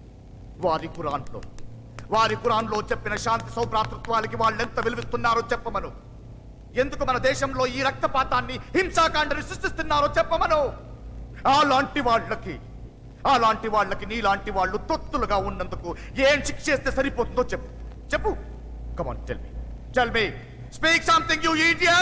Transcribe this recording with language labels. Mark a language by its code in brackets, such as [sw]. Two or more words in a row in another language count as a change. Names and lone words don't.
[te] వారి ఖురాన్లో చెప్పిన శాంతి సౌభ్రాతృత్వాలకి వాళ్ళెంత విలువిస్తున్నారో చెప్పమను. ఎందుకు మన దేశంలో ఈ రక్తపాతాన్ని, హింసాకాండని సృష్టిస్తున్నారో చెప్పమను. అలాంటి వాళ్ళకి నీలాంటి వాళ్ళు తొత్తులుగా ఉన్నందుకు ఏం శిక్ష చేస్తే సరిపోతుందో చెప్పు. [en] Come on, tell me. Speak something, you idiot!